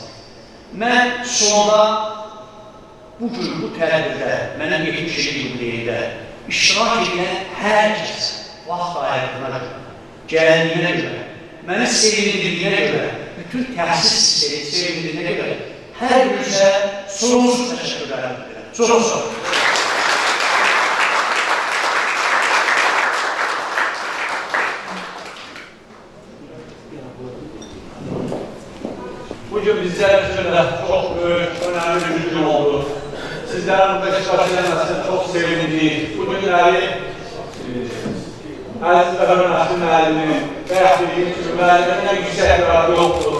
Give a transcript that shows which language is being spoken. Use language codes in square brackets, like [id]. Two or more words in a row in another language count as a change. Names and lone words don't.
[az] Mən sonunda bugün bu tədbirdə, mənim 70 jubileyində iştirak edən hər kəs vaxt ayırdığına görə, gəldiyinə görə, məni sevindirdiyinə görə, bütün təhsil sevindirdiyinə görə hər birinizə sonsuz təşəkkürlər edirəm. Çox sağ olun. [tr] Bugün bizler için de çok büyük, önemli bir gün oldu. Sizlerin burada iştirak edilmesine çok sevindik. Bu günleri Aziz Ömer Nasri [az] müəllimin və bildiğim kimi müəllimin [tr] en yüksek bir adı yoktur.